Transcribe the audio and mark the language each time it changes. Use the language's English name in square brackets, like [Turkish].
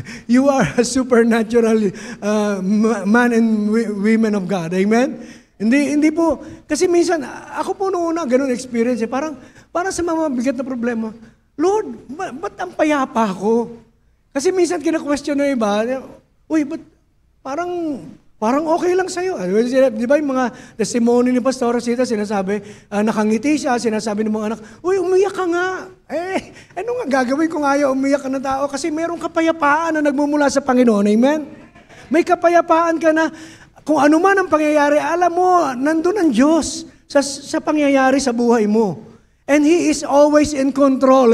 [English] You are a supernatural man and women of God. Amen? [Filipino] Hindi po, kasi minsan, ako po noon na ganun experience, parang sa mga bigat na problema, Lord, ba't ang payapa ako? Kasi minsan kina-question na iba, uy, ba't parang okay lang sa'yo. Di ba yung mga testimony ni Pastor Rosita, sinasabi, nakangiti siya, sinasabi ng mga anak, uy, umiyak ka nga. Ano nga gagawin kung ayaw umiyak ka na tao? Kasi merong kapayapaan na nagmumula sa Panginoon. Amen? May kapayapaan ka na, kung ano man ang pangyayari, alam mo, nandun ang Diyos sa pangyayari sa buhay mo. [English] And He is always in control.